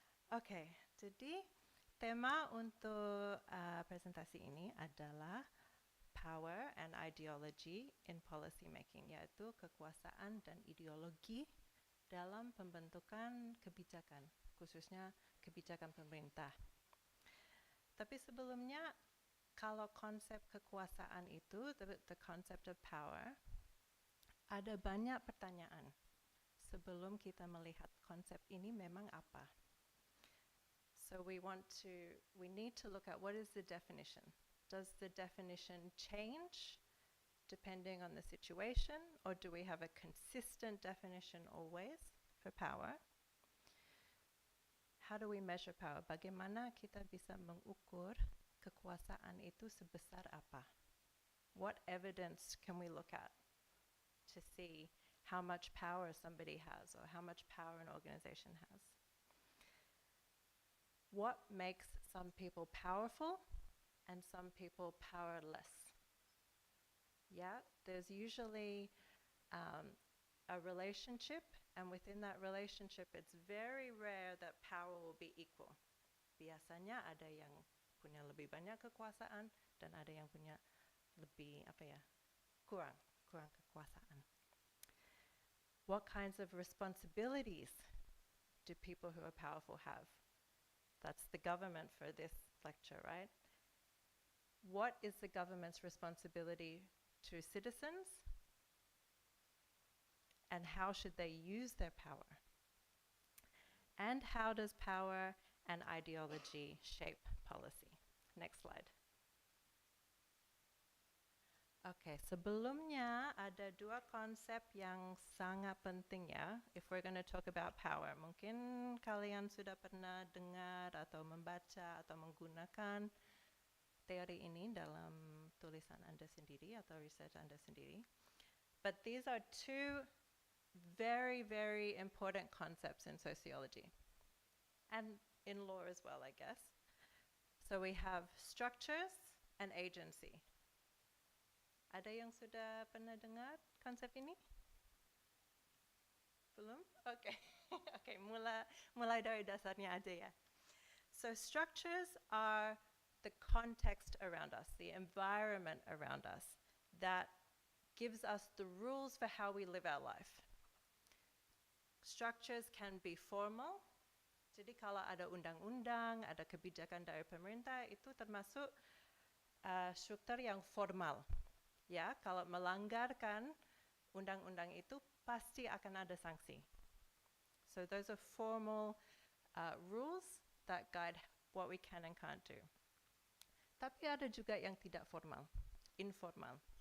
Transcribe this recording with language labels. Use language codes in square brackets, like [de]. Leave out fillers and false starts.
[id] Okay, jadi tema untuk presentasi ini adalah [en] Power and Ideology in Policy Making, [id] yaitu kekuasaan dan ideologi dalam pembentukan kebijakan, khususnya kebijakan pemerintah. Tapi sebelumnya, kalau konsep kekuasaan itu, [en] the concept of power, [id] ada banyak pertanyaan sebelum kita melihat konsep ini memang apa. [en] So we need to look at what is the definition. Does the definition change depending on the situation, or do we have a consistent definition always for power? How do we measure power? [id] Bagaimana kita bisa mengukur kekuasaan itu sebesar apa? [en] What evidence can we look at to see how much power somebody has or how much power an organization has? What makes some people powerful and some people powerless? Yeah, there's usually a relationship, and within that relationship, it's very rare that power will be equal. [id] Biasanya ada yang punya lebih banyak kekuasaan dan ada yang punya lebih kurang kekuasaan. [en] What kinds of responsibilities do people who are powerful have? That's the government for this lecture, right? What is the government's responsibility to citizens? And how should they use their power? And how does power and ideology shape policy? Next slide. [id] Okay, sebelumnya ada 2 konsep yang sangat penting ya, [en] if we're going to talk about power. [id] Mungkin kalian sudah pernah dengar atau membaca atau menggunakan teori ini dalam tulisan Anda sendiri atau research Anda sendiri. [en] But these are 2 very, very important concepts in sociology. And in law as well, I guess. So we have structures and agency. [id] Ada yang sudah pernah dengar konsep ini? Belum? Okay. Okay, mulai dari dasarnya aja ya. [en] So structures are the context around us, the environment around us that gives us the rules for how we live our life. Structures can be formal. [id] Jadi kalau ada undang-undang, ada kebijakan dari pemerintah, itu termasuk struktur yang formal. Ya, kalau melanggarkan undang-undang itu pasti akan ada sanksi. [en] So those are formal rules that guide what we can and can't do. [id] Tapi ada juga yang tidak formal, informal.